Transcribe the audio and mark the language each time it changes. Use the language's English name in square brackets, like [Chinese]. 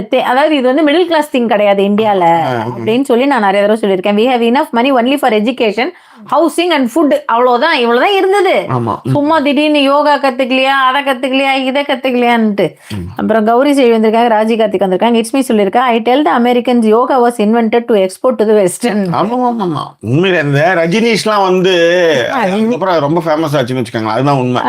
[Tamil] அதாவது இது வந்து மிடில் கிளாஸ் திங் கிடையாது இந்தியால அப்படின்னு சொல்லி நான் நிறைய தடவை சொல்லியிருக்கேன். [English] we have enough money only for education, housing and food. [Tamil] அவ்வளவுதான், இவ்வளவுதான் இருந்தது. சும்மா திடீர்னு யோகா கத்துக்கலையா, அதை கத்துக்கலையா, இதை கத்துக்கலையான்ட்டு. அப்புறம் கௌரி செல்வி வந்திருக்காங்க, ராஜி கார்த்திக் வந்திருக்காங்க. [English] it's me [Tamil] சொல்லியிருக்கா, [English] I tell the Americans yoga was invented to export to the western. [Tamil] உண்மையில இந்த ரஜினிஷ்லாம் வந்து ரொம்ப ஃபேமஸ் ஆச்சுன்னு வச்சுக்கோங்க, அதுதான் உண்மை.